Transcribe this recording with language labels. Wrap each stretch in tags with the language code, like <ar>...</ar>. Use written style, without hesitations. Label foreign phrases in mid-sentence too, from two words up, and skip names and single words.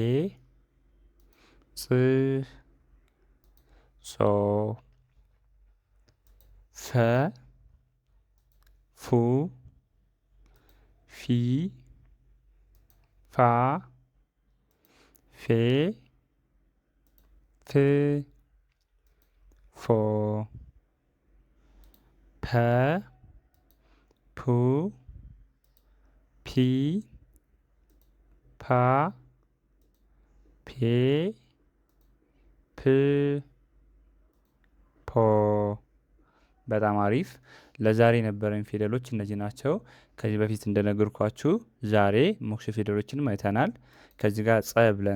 <am>ጽ ጾ ፈ ፉ ፊ ፋ ፌ ፍ ፎ ፐ ፑ ፒ ፓ ፔ ፕ ፖ። በጣም አሪፍ። ለዛሬ የነበረን ፊደሎች እነዚህ ናቸው። ከዚህ በፊት እንደነገርኳችሁ ዛሬ ሞክሼ ፊደሎችንም አይተናል። ከዚህ ጋር ጸ ብለን</am>